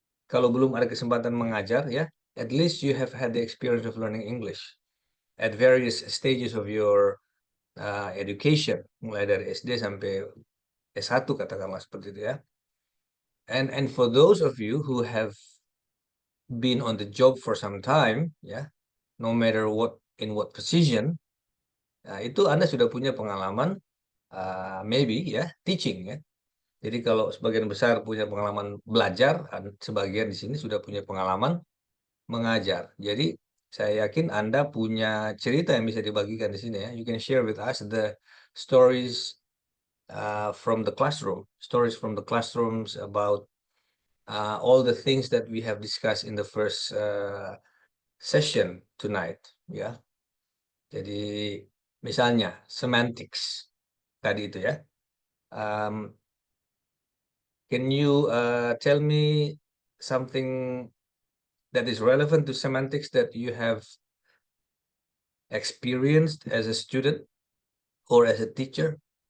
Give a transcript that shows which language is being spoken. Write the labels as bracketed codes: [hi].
[id] Kalau belum ada kesempatan mengajar ya, [en] at least you have had the experience of learning English at various stages of your education, [id] mulai dari SD sampai S1 katakanlah seperti itu ya. [en] And for those of you who have been on the job for some time ya, no matter in what position, [id] itu Anda sudah punya pengalaman [en] maybe ya teaching ya. [id] Jadi kalau sebagian besar punya pengalaman belajar, sebagian di sini sudah punya pengalaman mengajar. Jadi saya yakin Anda punya cerita yang bisa dibagikan di sini ya. [en] You can share with us the stories from the classroom, stories from the classrooms about all the things that we have discussed in the first session tonight. [id] Ya, jadi misalnya semantics tadi itu ya. [en] Can you tell me something that is relevant to semantics that you have experienced as a student or as a teacher?